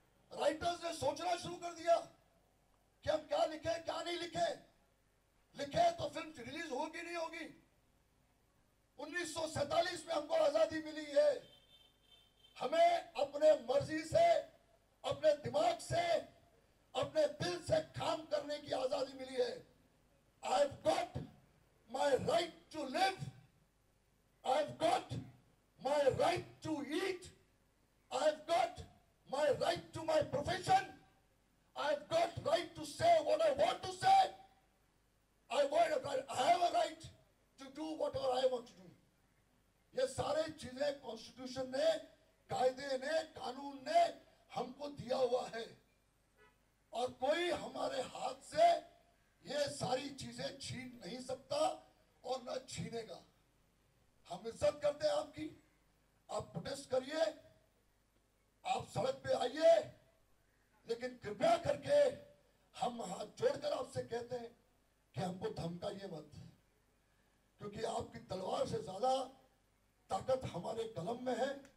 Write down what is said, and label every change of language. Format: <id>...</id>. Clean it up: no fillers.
<hi>Writers ने सोचना शुरू कर दिया कि हम क्या लिखे, क्या नहीं लिखे तो फिल्म रिलीज होगी नहीं होगी। 1947 में हमको आजादी मिली है, हमें अपने मर्जी से, अपने दिमाग से, अपने दिल से काम करने की आजादी मिली है।</hi> <en>I've got my right to live, I've got my right to eat, I've got my right to my profession, I've got right to say what I want to say, I have a right to do whatever I want to do।</en> <hi>ये सारे चीजें constitution ने, कायदे ने, कानून ने हमको दिया हुआ है और कोई हमारे हाथ से ये सारी चीजें छीन नहीं सकता और न छीनेगा। हम इज्जत करते हैं आपकी, आप प्रोटेस्ट करिए, आप सड़क पे आइए, लेकिन कृपया करके हम हाथ जोड़कर आपसे कहते हैं कि हमको धमकाइए मत, क्योंकि आपकी तलवार से ज्यादा ताकत हमारे कलम में है।</hi>